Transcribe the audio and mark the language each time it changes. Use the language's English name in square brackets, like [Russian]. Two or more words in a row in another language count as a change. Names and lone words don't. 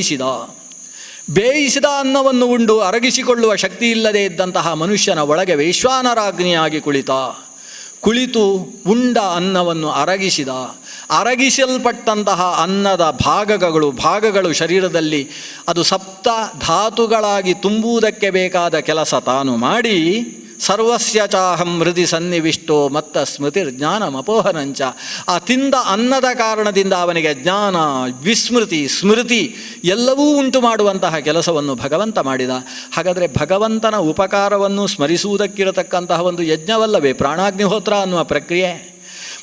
[Kannada] ಬೇಯಿಸಿದ ಅನ್ನವನ್ನು ಉಂಡು ಅರಗಿಸಿಕೊಳ್ಳುವ ಶಕ್ತಿ ಇಲ್ಲದೆ ಇದ್ದಂತಹ ಮನುಷ್ಯನ ಒಳಗೆ ವೈಶ್ವಾನರಾಗ್ನಿಯಾಗಿ ಕುಳಿತು ಉಂಡ ಅನ್ನವನ್ನು ಅರಗಿಸಲ್ಪಟ್ಟಂತಹ ಅನ್ನದ ಭಾಗಗಳು ಶರೀರದಲ್ಲಿ ಅದು 7 ಧಾತುಗಳಾಗಿ ತುಂಬುವುದಕ್ಕೆ ಬೇಕಾದ ಕೆಲಸ ತಾನು ಮಾಡಿ [Sanskrit] ಸರ್ವಸ್ಯ ಚಾಹಂ ಹೃದಿ ಸನ್ನಿವಿಷ್ಟೋ ಮತ್ತ ಸ್ಮೃತಿರ್ಜ್ಞಾನಮಪೋಹನಂಚ. [Kannada] ಆ ತಿಂದ ಅನ್ನದ ಕಾರಣದಿಂದ ಅವನಿಗೆ ಜ್ಞಾನ, ವಿಸ್ಮೃತಿ, ಸ್ಮೃತಿ ಎಲ್ಲವೂ ಉಂಟು ಮಾಡುವಂತಹ ಕೆಲಸವನ್ನು ಭಗವಂತ ಮಾಡಿದ. ಹಾಗಾದರೆ ಭಗವಂತನ ಉಪಕಾರವನ್ನು ಸ್ಮರಿಸುವುದಕ್ಕಿರತಕ್ಕಂತಹ ಒಂದು ಯಜ್ಞವಲ್ಲವೇ ಪ್ರಾಣಾಗ್ನಿಹೋತ್ರ ಅನ್ನುವ ಪ್ರಕ್ರಿಯೆ?